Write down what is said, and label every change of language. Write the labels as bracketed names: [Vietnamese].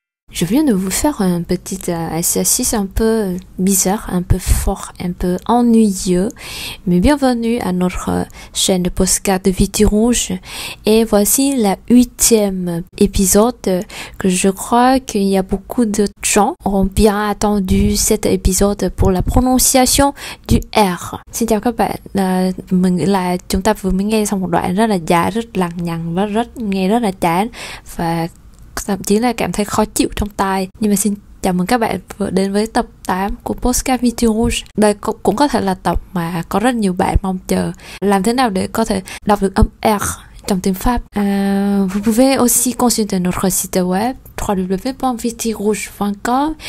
[French] Je viens de vous faire un petit exercice un peu bizarre, un peu fort, un peu ennuyeux. Mais bienvenue à notre chaîne de podcast de Viti Rouge. Et voici la 8e épisode que je crois qu'il y a beaucoup de gens ont bien attendu cet épisode pour la prononciation du R. [Vietnamese] Xin chào các bạn, mình là chúng ta vừa mới nghe xong một đoạn rất là dài, rất lằng nhằng và nghe rất là chán và thậm chí là cảm thấy khó chịu trong tai. Nhưng mà xin chào mừng các bạn vừa đến với tập 8 của podcast Viti Rouge. Đây cũng có thể là tập mà có rất nhiều bạn mong chờ. Làm thế nào để có thể đọc được âm R trong tiếng Pháp? [French] Vous pouvez aussi consulter notre site web www.vitirouge.com.